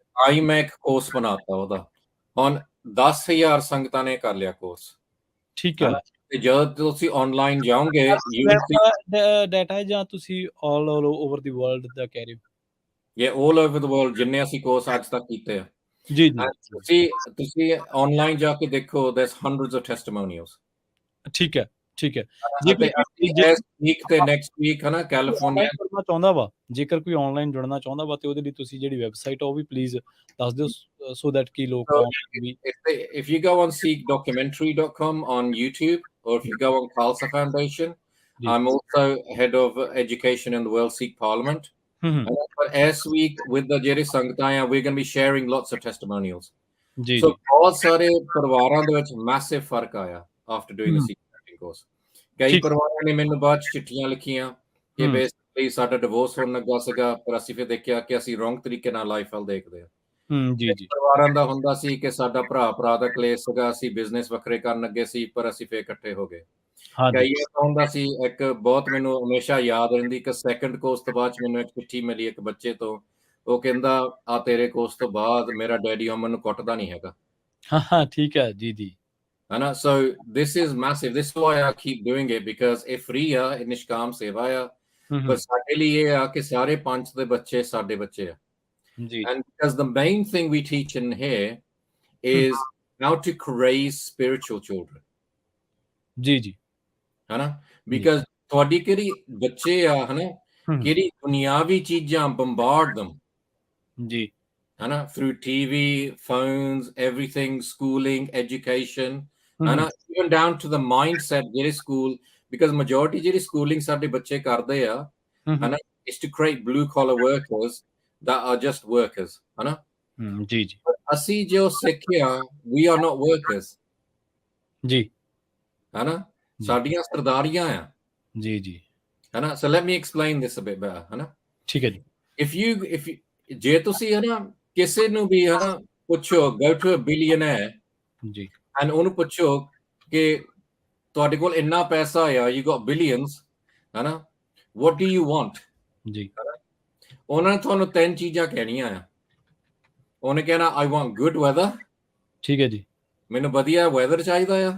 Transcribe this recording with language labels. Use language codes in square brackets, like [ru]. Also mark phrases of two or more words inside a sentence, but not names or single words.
[pa] ਆਈ ਮੈਂ ਇੱਕ ਕੋਰਸ ਬਣਾਤਾ ਉਹਦਾ, ਹੁਣ 10,000 ਸੰਗਤਾਂ ਨੇ ਕਰ ਲਿਆ ਕੋਰਸ। ਠੀਕ ਹੈ। ਤੇ ਜਦੋਂ ਤੁਸੀਂ ਆਨਲਾਈਨ ਜਾਓਗੇ, ਡਾਟਾ ਹੈ ਜਾਂ ਤੁਸੀਂ [en] all over the world [pa] ਦਾ ਕਹਿ ਰਹੇ ਹੋ? ਇਹ [en] all over the world [pa] ਜਿੰਨੇ ਅਸੀਂ ਕੋਰਸ ਅੱਜ ਤੱਕ ਕੀਤੇ ਆ। ਜੀ ਜੀ। ਤੁਸੀਂ ਆਨਲਾਈਨ ਜਾ ਕੇ ਦੇਖੋ, [en] there's hundreds of testimonials। [pa] ਠੀਕ ਹੈ, ਠੀਕ ਹੈ। ਇਸ ਵੀਕ ਤੇ [en] next week [pa] ਹਨਾ ਕੈਲੀਫੋਰਨੀਆ ਜੁੜਨਾ ਚਾਹੁੰਦਾ ਵਾ, ਜੇਕਰ ਕੋਈ ਆਨਲਾਈਨ ਜੁੜਨਾ ਚਾਹੁੰਦਾ ਵਾ, ਤੇ ਉਹਦੇ ਲਈ ਤੁਸੀਂ ਜਿਹੜੀ ਵੈਬਸਾਈਟ ਆ ਉਹ ਵੀ ਪਲੀਜ਼ ਦੱਸ ਦਿਓ, [en] so that [pa] ਕਿ ਲੋਕ [en] if you go on sikhdocumentary.com on YouTube, or if you go on Khalsa Foundation, I'm also head of education in the World Sikh Parliament। But as week with the [pa] ਜਿਹੜੇ ਸੰਗਤਾਂ ਆ, [en] we're going to be sharing lots of testimonials। [pa] so ਬਹੁਤ ਸਾਰੇ ਪਰਿਵਾਰਾਂ ਦੇ ਵਿੱਚ massive ਫਰਕ ਆਇਆ [en] after doing the Sikh Parenting Course। [pa] ਕਈ ਪਰਿਵਾਰਾਂ ਨੇ ਮੈਨੂੰ ਬਾਅਦ ਚ ਚਿੱਠੀਆਂ ਲਿਖੀਆਂ ਕਿ ਬੇਸਿਕਲੀ ਸਾਡਾ ਡਿਵੋਰਸ ਹੋਣ ਲੱਗਾ ਸੀਗਾ, ਪਰ ਅਸੀਂ ਫਿਰ ਦੇਖਿਆ ਕਿ ਅਸੀਂ ਰੋਂਗ ਤਰੀਕੇ ਨਾਲ ਲਾਈਫ ਵੱਲ ਦੇਖਦੇ ਹਾਂ। ਪਰਿਵਾਰਾਂ ਦਾ ਹੁੰਦਾ ਸੀ ਕਿ ਸਾਡਾ ਭਰਾ ਦਾ ਕਲੇਸ਼ ਸੀਗਾ, ਅਸੀਂ ਬਿਜ਼ਨਸ ਵੱਖਰੇ ਕਰਨ ਲੱਗੇ ਸੀ, ਪਰ ਅਸੀਂ ਫਿਰ ਇਕੱਠੇ ਹੋ ਗਏ। ਕਈ ਹੁੰਦਾ ਸੀ, ਇੱਕ ਬਹੁਤ ਮੈਨੂੰ ਹਮੇਸ਼ਾ ਯਾਦ ਰਹਿੰਦੀ, ਇੱਕ [en] second course [pa] ਤੋਂ ਬਾਅਦ ਮੈਨੂੰ ਇੱਕ ਚਿੱਠੀ ਮਿਲੀ ਇੱਕ ਬੱਚੇ ਤੋਂ, ਉਹ ਕਹਿੰਦਾ ਆ ਤੇਰੇ ਕੋਰਸ ਤੋਂ ਬਾਅਦ ਮੇਰਾ ਡੈਡੀ ਮੈਨੂੰ ਕੁੱਟਦਾ ਨਹੀਂ ਹੈਗਾ। ਹਾਂ ਠੀਕ ਹੈ ਜੀ ਜੀ। ਹਨਾ, [en] so this is massive, this is why I keep doing it, because [pa] ਇਹ free ਆ, ਇਹ ਨਿਸ਼ਕਾਮ ਸੇਵਾ ਆ, ਪਰ ਸਾਡੇ ਲਈ ਇਹ ਆ ਕਿ ਸਾਰੇ ਪੰਚ ਦੇ ਬੱਚੇ ਸਾਡੇ ਬੱਚੇ ਆ। [en] And because the main thing we teach in here is how to raise spiritual children। [pa] ਜੀ ਜੀ। ਹਨਾ, because ਤੁਹਾਡੀ ਕਿਹੜੀ ਬੱਚੇ ਆ, ਹਨਾ, ਕਿਹੜੀ ਦੁਨਿਆਵੀ ਚੀਜ਼ਾਂ [en] bombard them [pa] ਜੀ, ਹਨਾ, [en] through TV, phones, everything, schooling, education, ਹਨਾ, even down to the mindset [pa] ਜਿਹੜੇ ਸਕੂਲ, [en] because majority [pa] ਜਿਹੜੀ schooling ਸਾਡੇ ਬੱਚੇ ਕਰਦੇ ਆ, ਹਨਾ, [en] is to create blue collar workers that are just workers। ਹਨਾ [pa] ਜੀ ਜੀ। ਅਸੀਂ ਜੋ ਸਿੱਖਿਆ, [en] we are not workers [pa] ਜੀ, ਹਨਾ, ਸਾਡੀਆਂ ਸਰਦਾਰੀਆਂ ਆ। ਜੀ ਜੀ। ਹਨਾ, [en] so let me explain this a bit better। [pa] ਹਨਾ, ਠੀਕ ਹੈ ਜੀ। [en] if you [pa] ਜੇ ਤੁਸੀਂ ਹਨਾ ਕਿਸੇ ਨੂੰ ਵੀ ਹਨਾ ਪੁੱਛੋ, [en] go to a billionaire [pa] ਜੀ ਐਂਡ ਉਹਨੂੰ ਪੁੱਛੋ ਕਿ ਤੁਹਾਡੇ ਕੋਲ ਇੰਨਾ ਪੈਸਾ ਆ, [en] you got billions, [pa] ਹਨਾ, [en] what do you want? [pa] ਜੀ ਉਹਨਾਂ ਨੇ ਤੁਹਾਨੂੰ 3 ਚੀਜ਼ਾਂ ਕਹਿਣੀਆਂ ਆ। ਉਹਨੇ ਕਹਿਣਾ [en] I want good weather, [pa] ਠੀਕ ਹੈ ਜੀ, ਮੈਨੂੰ ਵਧੀਆ ਵੈਦਰ ਚਾਹੀਦਾ ਆ,